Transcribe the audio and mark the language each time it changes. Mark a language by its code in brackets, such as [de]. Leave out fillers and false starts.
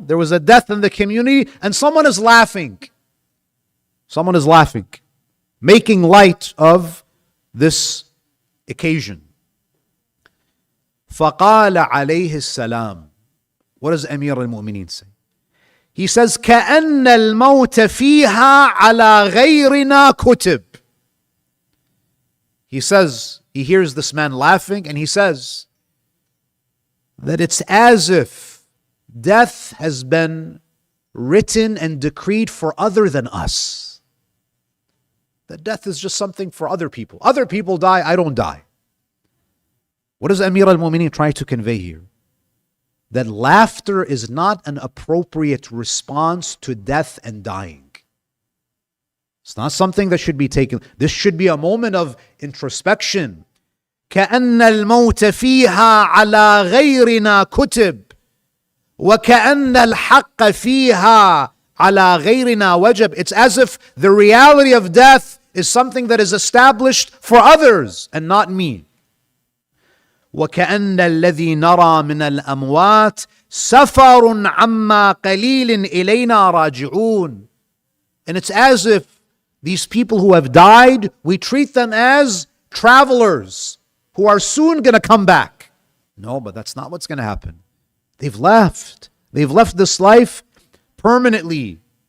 [en] There was a death in the community and someone is laughing. Someone is laughing, making light of this occasion. [ar] فَقَالَ عَلَيْهِ السَّلَامُ. [en] What does Amir al-Mu'mineen say? He says, [ar] كَأَنَّ الْمَوْتَ فِيهَا عَلَى غَيْرِنَا كُتِبْ. [en] He says, he hears this man laughing and he says that it's as if death has been written and decreed for other than us. That death is just something for other people. Other people die, I don't die. What does Amir al-Mu'mineen try to convey here? That laughter is not an appropriate response to death and dying. It's not something that should be taken. This should be a moment of introspection. [ar] كأن الموت فيها على غيرنا كتب وكأن الحق فيها على غيرنا وجب. [en] It's as if the reality of death is something that is established for others and not me. [ar] وكأن الذي نرى من الأموات سفر عما قليل إلينا راجعون. [en] And it's as if these people who have died, we treat them as travelers who are soon going to come back. No, but that's not what's going to happen. They've left. They've left this life permanently.